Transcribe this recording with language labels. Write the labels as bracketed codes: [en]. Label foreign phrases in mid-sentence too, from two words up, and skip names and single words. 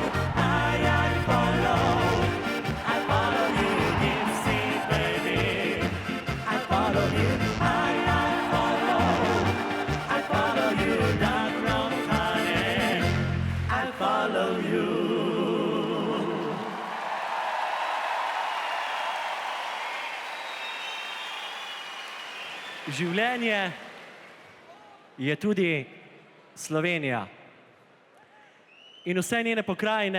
[en] I follow you, deep sea baby. I follow you. I follow you down from Calais. I follow you. [sl] Življenje je tudi Slovenija in vse njene pokrajine.